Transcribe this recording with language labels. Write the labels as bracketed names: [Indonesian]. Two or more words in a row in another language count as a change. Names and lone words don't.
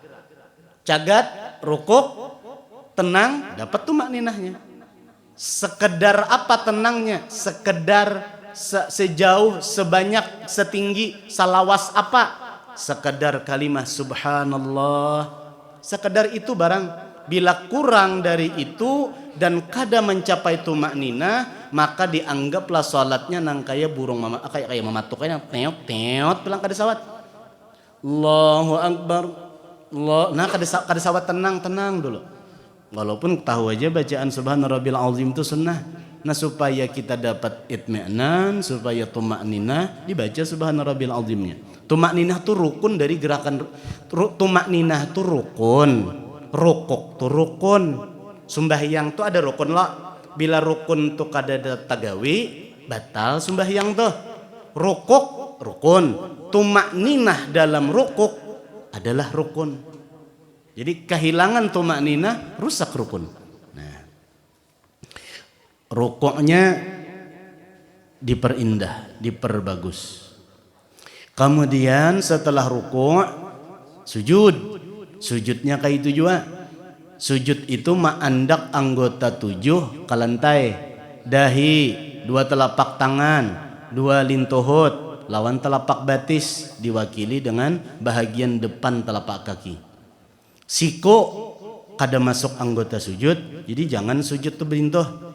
[Banjar] Cagat, rukuk, tenang, dapat tumakninahnya. Sekedar apa tenangnya? Sekedar sejauh, sebanyak, setinggi, salawas apa? Sekedar kalimat subhanallah. Sekedar itu barang. Bila kurang dari itu dan kada mencapai tumakninah, maka dianggaplah salatnya nang kaya burung kayak mematuk kayak teot bilang kada sawat. [Arabic] Allahu akbar. [Banjar] Nah kada sawat tenang dulu. Walaupun tahu aja bacaan [Arabic] subhana rabbil azim [Banjar] itu sunnah. Nah supaya kita dapat itmi'nan, supaya tumakninah, dibaca [Arabic] subhana rabbil azimnya. [Banjar] Tumakninah tuh rukun dari gerakan. Tumakninah tuh rukun, rukuk tuh rukun. Sembahyang tuh ada rukun lah. Bila rukun tuh kada ada tagawi, batal sembahyang tuh. Rukuk rukun, tumakninah dalam rukuk adalah rukun. Jadi kehilangan tumakninah rusak rukun. Rukuknya diperindah, diperbagus. Kemudian setelah rukuk, sujud. Sujudnya kayak itu juga. Sujud itu ma'andak anggota 7 ke lantai. Dahi, 2 telapak tangan, 2 lintuhut, lawan telapak batis diwakili dengan bahagian depan telapak kaki. Siku kada masuk anggota sujud, jadi jangan sujud tuh berintuh.